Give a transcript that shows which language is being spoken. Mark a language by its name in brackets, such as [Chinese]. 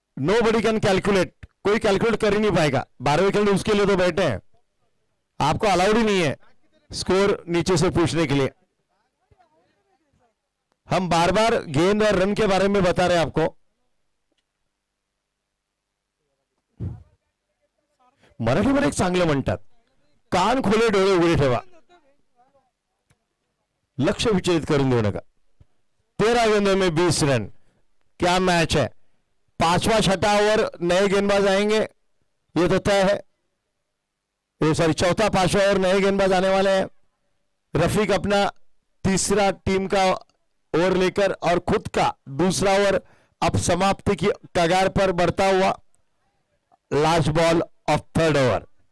[English] Nobody can calculate. [Hindi] कोई calculate कर ही नहीं पाएगा। 12वीं खिलाड़ी उसके लिए तो बैठे हैं, आपको अलाउड ही नहीं है स्कोर नीचे से पूछने के लिए। हम बार बार गेंद और रन के बारे में बता रहे हैं आपको। [Marathi] मराठीमध्ये एक चांगलं म्हणतात, कान खोले डोळे उघडे ठेवा, लक्ष्य विचलित करून देऊ नका। [Hindi] 13 गेंदों में 20 रन। क्या मैच है। 5वां 6ठा ओवर नए गेंदबाज आएंगे, ये तो तय है। ये सॉरी 4था 5वां ओवर नए गेंदबाज आने वाले हैं। रफीक अपना तीसरा टीम का ओवर लेकर और खुद का दूसरा ओवर अब समाप्ति की कगार पर बढ़ता हुआ। [English] Last ball of 3rd over.